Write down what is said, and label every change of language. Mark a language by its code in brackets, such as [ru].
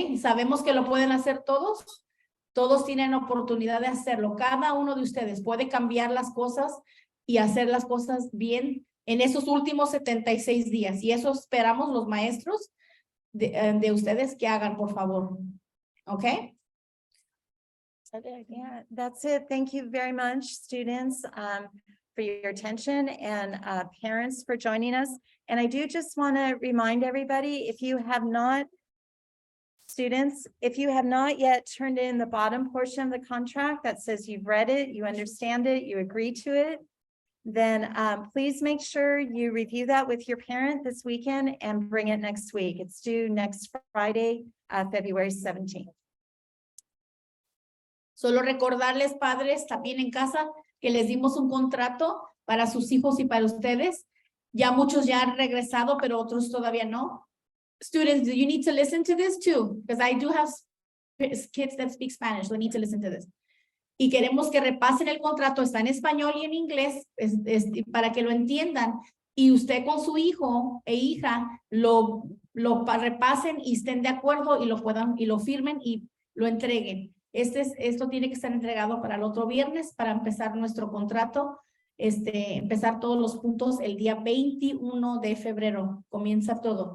[es] Y sabemos que lo pueden hacer todos. Todos tienen oportunidad de hacerlo. Cada uno de ustedes puede cambiar las cosas y hacer las cosas bien en esos últimos 76 días. Y eso esperamos los maestros de ustedes que hagan, por favor. ¿Ok? [en] Yeah, that's it. Thank you very much, students, for your attention, and parents for joining us. And I do just want to remind everybody, if you have not yet turned in the bottom portion of the contract that says you've read it, you understand it, you agree to it, then please make sure you review that with your parent this weekend and bring it next week. It's due next Friday, February 17th. [es] Solo recordarles, padres, también en casa, que les dimos un contrato para sus hijos y para ustedes. Ya muchos ya han regresado, pero otros todavía no. [en] Students, you need to listen to this too, because I do have kids that speak Spanish, so I need to listen to this. [es] Y queremos que repasen el contrato, está en español y en inglés, para que lo entiendan. Y usted con su hijo e hija lo repasen y estén de acuerdo y lo firmen y lo entreguen. Esto tiene que estar entregado para el otro viernes para empezar nuestro contrato, empezar todos los puntos el día 21 de febrero, comienza todo.